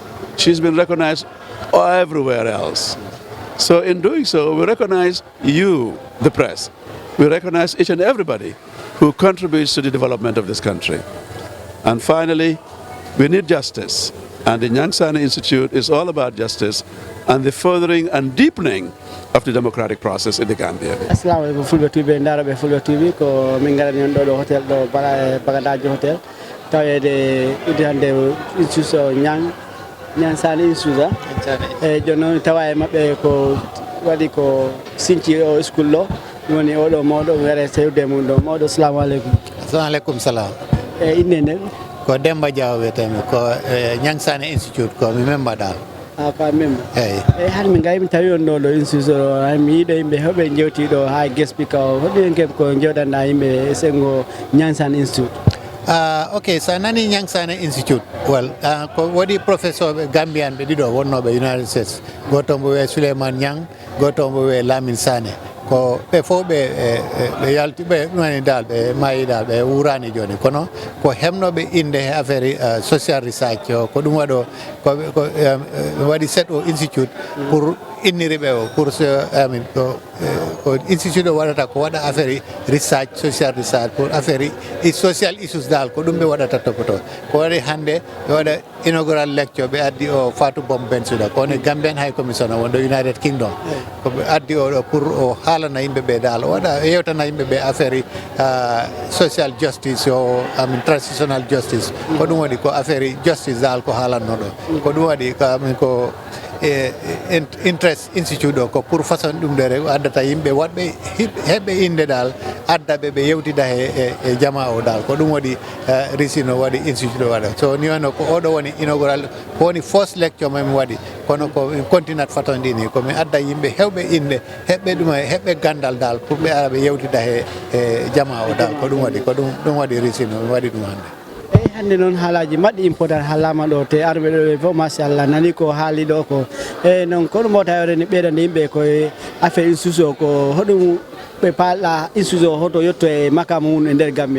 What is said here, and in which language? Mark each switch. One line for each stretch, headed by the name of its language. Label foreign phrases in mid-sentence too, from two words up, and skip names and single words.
English: She's been recognized everywhere else. So in doing so, we recognize you, the press. We recognize each and everybody who contributes to the development of this country. And finally, we need justice. And the Nyang Sanneh Institute is all about justice and the furthering and deepening of the democratic process in the Gambia.
Arabic: السلام عليكم
Fula: Fulbe TV ndarabe Fulbe TV ko min ngara non do hotel do Bagadaji hotel tawede idi hande institution Nyang Sanneh Institute e jonno tawaye mabbe ko wadi ko sinci o school lo woni odo modo were sewde mun do modo
Arabic: السلام عليكم. السلام عليكم سلام.
Fula: E inene ko Demba Diaw wetemi ko Nyang Sanneh Institute ko mi member dal. Apa member. E har min gay mi tawi on do institution ay mi yido yimbe hobe jewti do ha
English: guest speaker
Fula: hobe ngem ko jewdanda yimbe sengo Nyang Sanneh Institute. Okay, so nani Nyang Sanneh Institute.
English: Well,
Fula: ko wodi
English: professor Gambian
Fula: be dido wonno be United States. Goto mbo we Suleiman Nyang, goto mbo we Lamin Sanneh. Ko be fo be yalti be nani dal be mayi dal be wurani joni kono ko hemno be inde affaire
English: social research
Fula: ko dum wado ko wadi set o institute pour inniri be o pour amin ko institute wadata ko wada affaire research
English: social research
Fula: pour affaire
English: social issues
Fula: dal ko dum be wadata topoto ko wadi hande wada
English: inaugural lecture
Fula: be addi o Fatou Bensouda ko ne
English: Gambian High Commissioner
Fula: wonde United Kingdom ko be addi o pour o na yimbe be dal wada yewtana yimbe be affaire
English: social justice
Fula: o
English: transitional justice
Fula: ko dum wadi ko affaire justice dal ko halanno do ko dum wadi ko interest institute do ko pour façon dum de addata yimbe wadbe hebbe inde dal adda be yewtida e jama o dal ko dum wadi risino wadi institute wada so ni wano ko odo woni inaugural ko woni
English: first lecture
Fula: mami wadi kono ko continent fatondini ko mi adda yimbe hewbe inde hebbe dum hebbe gandal dal pour be yewtida e jama o dal ko dum wadi risino wadi dum hande hande noon haalaji maddi important haalama ɗo te arɓe ɗo fof machallah nani ko haali ɗo ko e noon kono mo tawre ni ɓeydande yimɓe koye affaire institution ko hoɗum ɓe paalɗa institution hoto yetto e makama mum e nder Gambia